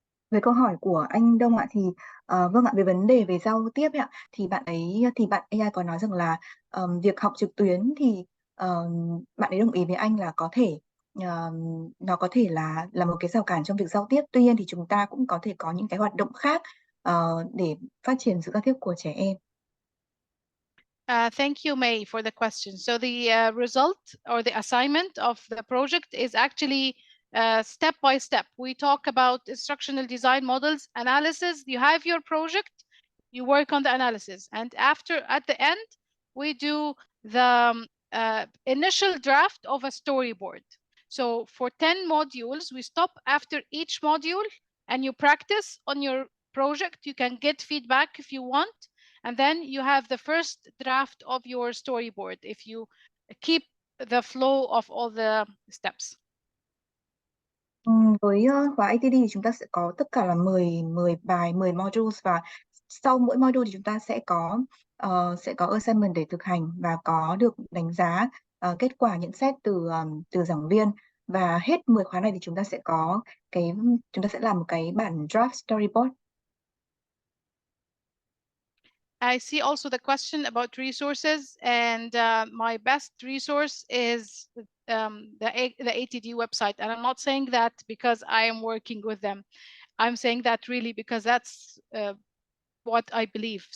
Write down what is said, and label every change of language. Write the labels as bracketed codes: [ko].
[vi] Về câu hỏi của anh Đông ạ, thì vâng ạ, về vấn đề về giao tiếp ạ, thì bạn AI có nói rằng là việc học trực tuyến thì bạn ấy đồng ý với anh là có thể nó có thể là một cái rào cản trong việc giao tiếp. Tuy nhiên thì chúng ta cũng có thể có những cái hoạt động khác để phát triển sự giao tiếp của trẻ em. [en] Thank you, May, for the question. So the result or the assignment of the project is actually step by step. We talk about instructional design models, analysis. You have your project, you work on the analysis. And at the end, we do the initial draft of a storyboard. So for 10 modules, we stop after each module and you practice on your project. You can get feedback if you want. And then you have the first draft of your storyboard if you keep the flow of all the steps. [vi] Với khóa ATD thì chúng ta sẽ có tất cả là 10 bài, 10 modules, và sau mỗi module thì chúng ta sẽ có assignment để thực hành và có được đánh giá kết quả nhận xét từ giảng viên. Và hết 10 khóa này thì chúng ta sẽ làm một cái bản draft storyboard. [en] I see also the question about resources, and my best resource is the ATD website. And I'm not saying that because I am working with them. I'm saying that really because that's what I believe.